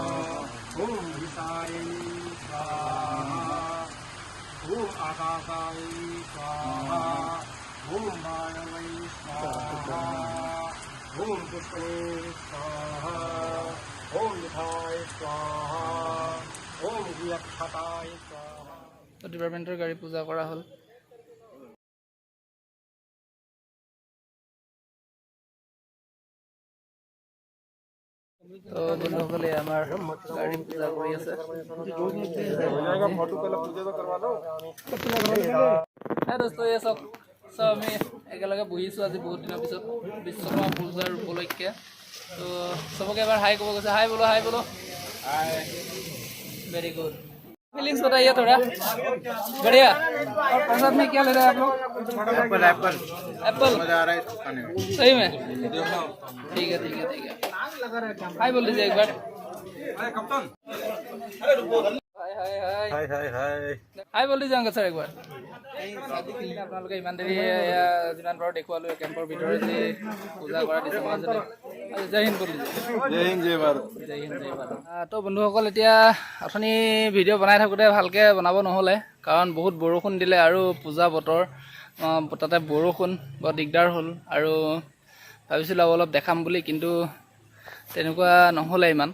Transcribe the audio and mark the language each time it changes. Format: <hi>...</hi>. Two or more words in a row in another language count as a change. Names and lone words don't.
<sa>ओम हिताय स्वाहा ओम आकाशाय स्वाहा ओम वायवे स्वाहा ओम पुष्पे स्वाहा ओम निधाय स्वाहा ओम वियक्षताय स्वाहा।</sa> <as>ডিপাৰ্টমেণ্টৰ গাড়ী পূজা কৰা হ'ল। তো বন্ধুসকলে আমাৰ গাড়ী পূজা কৰি আছে। দোস্ত এই চব আমি একেলগে বহিছোঁ আজি বহুত দিনৰ পিছত বিশ্বকৰ্মা পূজাৰ উপলক্ষে। তো চবকে এবাৰ হাই ক'ব গৈছে। হাই বোলো, হাই বোলো।</as> <en>very good.</en> <hi>फीलिंग्स बताइए थोड़ा। बढ़िया। और प्रसाद में क्या ले रहे हैं आप लोग?</hi> <en>apple apple</en> <hi>एप्पल मजा आ रहा है खाने में। सही में? ठीक है। हाय बोल दीजिए एक बार। हाय बोल दीजिए अंकल सर एक बार।</hi> <as>আপোনালোকে ইমান দেৰি যিমান পাৰোঁ দেখুৱালোঁ কেম্পৰ ভিতৰত যি পূজা কৰা দিছে। জয় হিন্দ বুলি।</as> <hi>जय हिंद जय भारत।</hi> <as>জয় হিন্দ জয় ভাৰত। তো বন্ধুসকল, এতিয়া অথনি ভিডিঅ' বনাই থাকোঁতে ভালকৈ বনাব নহ'লে, কাৰণ বহুত বৰষুণ দিলে আৰু পূজা বতৰ, তাতে বৰষুণ বৰ দিগদাৰ হ'ল। আৰু ভাবিছিলোঁ অলপ দেখাম বুলি, কিন্তু তেনেকুৱা নহ'লে ইমান।</as>